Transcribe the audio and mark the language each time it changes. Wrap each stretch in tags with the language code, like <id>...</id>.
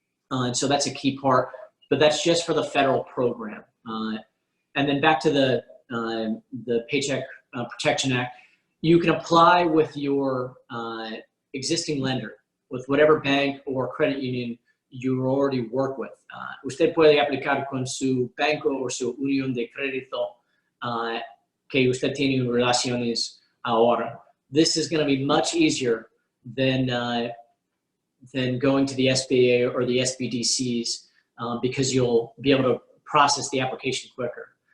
<en>And so that's a key part. But that's just for the federal program. And then back to the Paycheck Protection Act, you can apply with your existing lender, with whatever bank or credit union you already work with.</en> <es>Usted puede aplicar con su banco o su unión de crédito que usted tiene relaciones ahora.</es> <en>This is going to be much easier than going to the SBA or the SBDCs. Because you'll be able to process the application quicker.</en>